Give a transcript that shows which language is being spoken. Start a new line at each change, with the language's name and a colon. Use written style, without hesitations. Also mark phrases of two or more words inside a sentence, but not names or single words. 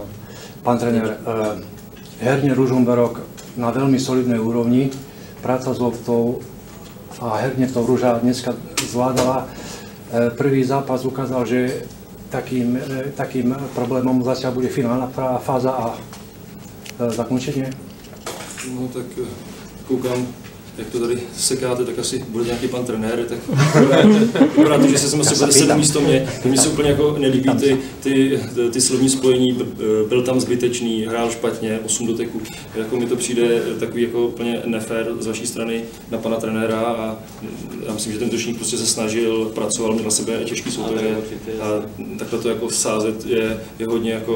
Slovak: Pán tréner, herne Ružomberok na veľmi solidnej úrovni, práca s loptou a herne to Ruža dneska zvládala. Prvý zápas ukázal, že takým problémom zatiaľ bude finálna fáza a zakončenie.
Czech: No tak koukám jak to tady sekáte, tak asi bude nějaký pan trenér, tak vypadá to, že jsem asi bude 7 místo mě. Mně se úplně jako nelíbí ty slovní spojení, byl tam zbytečný, hrál špatně, 8 doteků. Jako mi to přijde takový jako úplně nefér z vaší strany na pana trenéra a já myslím, že ten útočník prostě se snažil, pracoval, měl na sebe těžký soupeře a takhle to jako sázet je hodně jako